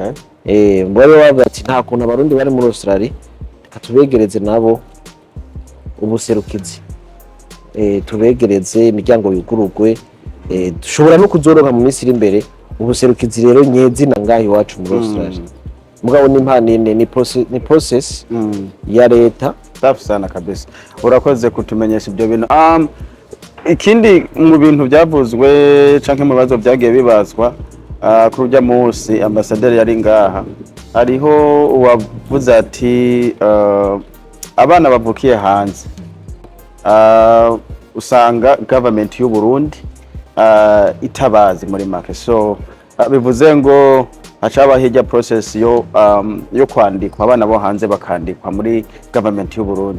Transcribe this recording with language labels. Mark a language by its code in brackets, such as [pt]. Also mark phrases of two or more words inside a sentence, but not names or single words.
[rn] mbere wavuga ati nta kuntu abarundi bari muri Australia katubegereze nabo ubuserukizi tubegereze imiryango yugurugwe dushobora no kuzoronka mu minsi iri imbere ubuserukizi rero nyezina ngaho iwacu muri Australia mugabo ni process ya leta. [sw] Safi sana kabisa, [rn] urakoze kutumenyesha ibyo bintu. Ikindi mu bintu byavuzwe canke mu bibazo byagiye bibazwa kuri ujya munsi ambasaderi yari ngaha, hariho uwavuze ati abana bavukiye hanze usanga government y'u Burundi itabazi muri make, so bivuze ngo hacaba hirya process yo kwandikwa abana bo hanze bakandikwa muri government y'u Burundi.